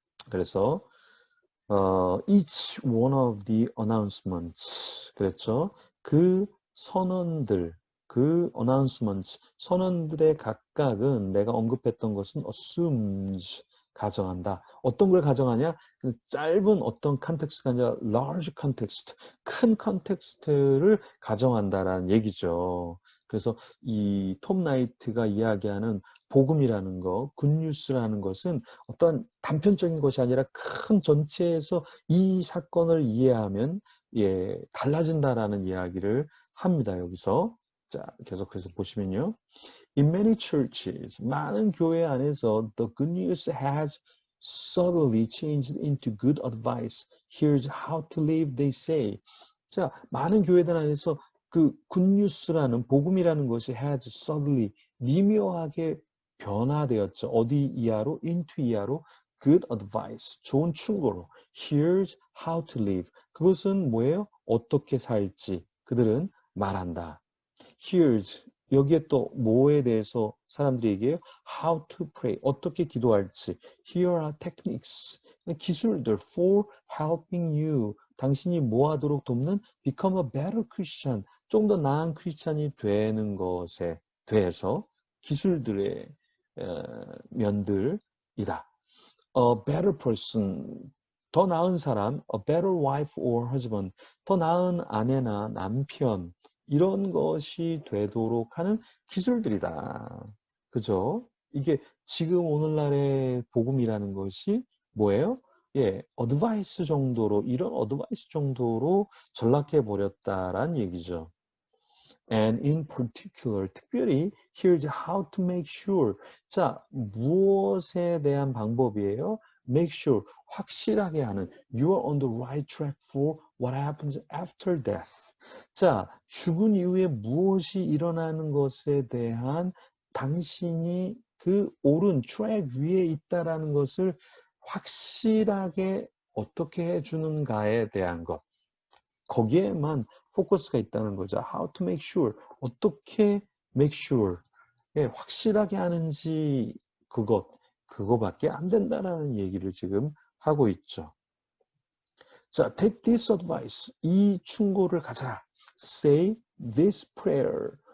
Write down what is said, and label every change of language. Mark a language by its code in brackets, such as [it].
[en] 그래서 each one of the announcements, [ko] 그랬죠? 그 선언들, 그 announcements, 선언들의 각각은 내가 언급했던 것은 assumes, 가정한다. 어떤 걸 가정하냐? 짧은 어떤 컨텍스트가 아니라 large context, 큰 컨텍스트를 가정한다라는 얘기죠. 그래서 이 톰 나이트가 이야기하는 복음이라는 거, 굿뉴스라는 것은 어떤 단편적인 것이 아니라 큰 전체에서 이 사건을 이해하면 달라진다라는 이야기를 합니다. 여기서. 자, 계속해서 보시면요. [en] In many churches, [ko] 많은 교회 안에서 [en] the good news has subtly changed into good advice. Here's how to live, they say. [ko] 자, 많은 교회들 안에서 그 굿뉴스라는 복음이라는 것이 [en] has subtly, [ko] 미묘하게 변화되었죠. 어디 이하로? into 이하로 [en] good advice, [ko] 좋은 충고로. [en] Here's how to live. [ko] 그것은 뭐예요? 어떻게 살지 그들은 말한다. Here's, 여기에 또 뭐에 대해서 사람들이 얘기해요? [en] How to pray, [ko] 어떻게 기도할지. [en] Here are techniques, [ko] 기술들 [en] for helping you, [ko] 당신이 뭐 하도록 돕는 [en] become a better Christian, [ko] 좀 더 나은 크리스찬이 되는 것에 대해서 기술들의 면들이다. [en] A better person, [ko] 더 나은 사람, [en] a better wife or husband, [ko] 더 나은 아내나 남편, 이런 것이 되도록 하는 기술들이다. 그죠? 이게 지금 오늘날의 복음이라는 것이 뭐예요? 어드바이스 정도로, 이런 어드바이스 정도로 전락해 버렸다란 얘기죠. [en] And in particular, [ko] 특별히 [en] here's how to make sure. [ko] 자, 무엇에 대한 방법이에요? [en] Make sure, [ko] 확실하게 하는. [en] You are on the right track for what happens after death. [ko] 자, 죽은 이후에 무엇이 일어나는 것에 대한 당신이 그 옳은 트랙 위에 있다라는 것을 확실하게 어떻게 해주는가에 대한 것. 거기에만 포커스가 있다는 거죠. [en] How to make sure. [ko] 어떻게 [en] make sure. [ko] 확실하게 하는지 그거밖에 안 된다라는 얘기를 지금 하고 있죠. [en] 자, take this advice. [ko] 이 충고를 가져라. [en] Say this prayer.